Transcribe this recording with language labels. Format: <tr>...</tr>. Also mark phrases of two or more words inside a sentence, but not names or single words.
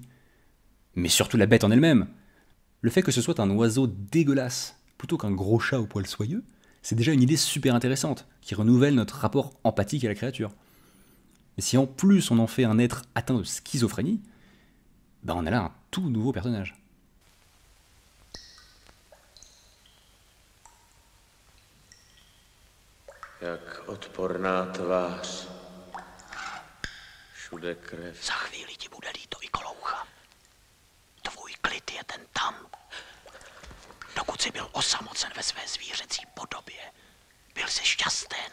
<fr>Mais surtout la bête en elle-même. Le fait que ce soit un oiseau dégueulasse, plutôt qu'un gros chat au poil soyeux, c'est déjà une idée super intéressante, qui renouvelle notre rapport empathique à la créature. Mais si en plus on en fait un être atteint de schizophrénie, on a là un tout nouveau personnage.</fr> <cs>Jak odporná tvář. Všude krev. Za chvíli ti bude líto i Koloucha. Tvůj klid je ten tam. Dokud jsi byl osamocen ve své zvířecí podobě, byl jsi šťasten.</cs>